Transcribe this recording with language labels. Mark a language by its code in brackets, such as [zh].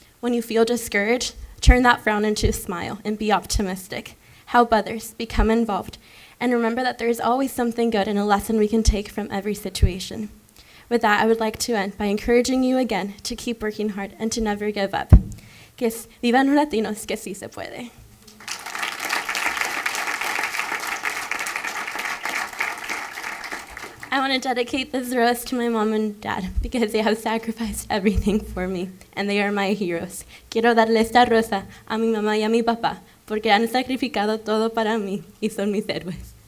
[en] When you feel discouraged, turn that frown into a smile and be optimistic. Help others, become involved, and remember that there is always something good and a lesson we can take from every situation. With that, I would like to end by encouraging you again to keep working hard and to never give up. [es] Que vivan los latinos, que sí se puede. [en] I want to dedicate this rose to my mom and dad because they have sacrificed everything for me and they are my heroes. [es] Quiero darle esta rosa a mi mamá y a mi papá porque han sacrificado todo para mí y son mis héroes.